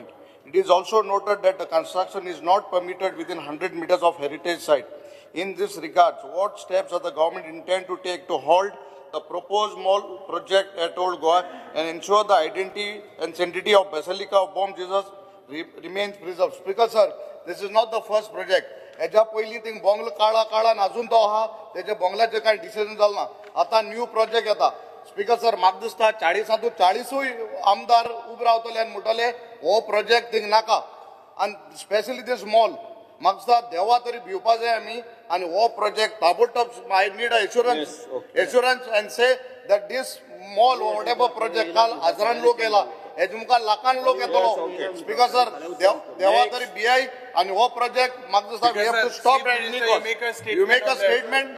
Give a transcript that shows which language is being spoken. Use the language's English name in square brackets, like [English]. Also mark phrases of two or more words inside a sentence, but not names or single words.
[English] It is also noted that the construction is not permitted within 100 meters of heritage site. In this regard, what steps does the government intend to take to halt the proposed mall project at Old Goa and ensure the identity and sanctity of Basilica of Bom Jesus remains preserved? Speaker, sir, this is not the first project. [Konkani] हेच्या पयलीं थिंग बोंगलो काळा अजून तो आहा तेजे बोंगलाचे कांय डिसिजन जालें ना. आतां [English] new project [Konkani] येता. [English] speaker sir, [Konkani] म्हाका दिसता 40 40 आमदार उबे रावतले आनी म्हणटले हो प्रोजेक्ट थिंग नाका आनी [English] specially this mall [Konkani] म्हाका दिसता देवा तरी भिवपा जाय आमी आनी हो प्रोजेक्ट ताबडतोब [English] I need assurance and say that this mall whatever project [Konkani] काल हजारान लोक येला हेजे मुखार लाखान लोक येतलो. [English] speaker sir, [Konkani] देवा तरी भियाय आनी हो प्रोजेक्ट म्हाका दिसता [English] we have to stop at any cost. You make a statement.